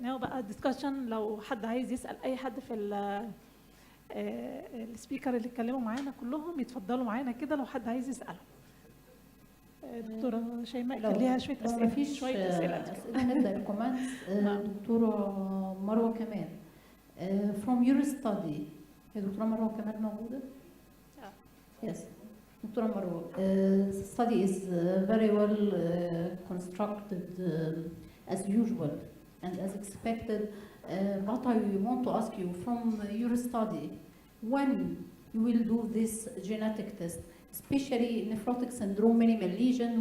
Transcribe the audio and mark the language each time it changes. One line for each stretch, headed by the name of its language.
Arabic: ناو بقى ديسكشن. لو حد عايز يسال اي حد في السبيكر اللي اتكلموا معانا كلهم يتفضلوا معانا كده لو حد عايز يساله. دكتورة شيماء كان ليها شويه اسئله. شويه اسئله نبدا الكومنتس. دكتوره مروه كمال
English: from your study.
Arabic: هي دكتوره مروه كمال موجوده؟ Yes.
English: دكتوره مروه, study is very well constructed as usual and as expected, but I want to ask you from your study when you will do this genetic test, especially nephrotic syndrome minimal lesion.